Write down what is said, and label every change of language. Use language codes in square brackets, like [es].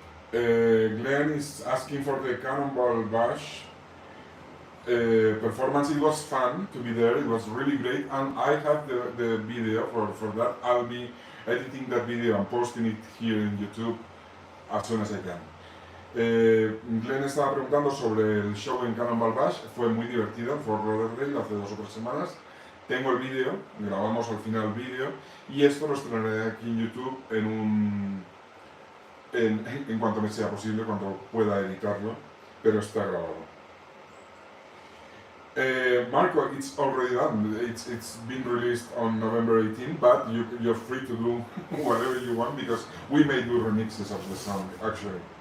[en] Glenn is asking for the Cannonball Bash performance. It was fun to be there, it was really great, and I have the video for that. I'll be editing that video and posting it here in YouTube as soon as I can. [es] Glenn estaba preguntando sobre el show en Cannonball Bash, fue muy divertido en Fort Lauderdale hace 2 o 3 semanas. Tengo el vídeo, grabamos al final el vídeo y esto lo estrenaré aquí en YouTube en cuanto me sea posible, cuando pueda editarlo, pero está grabado. [en] Marco, it's already done. It's been released on November 18, but you're free to do whatever you want because we may do remixes of the song actually.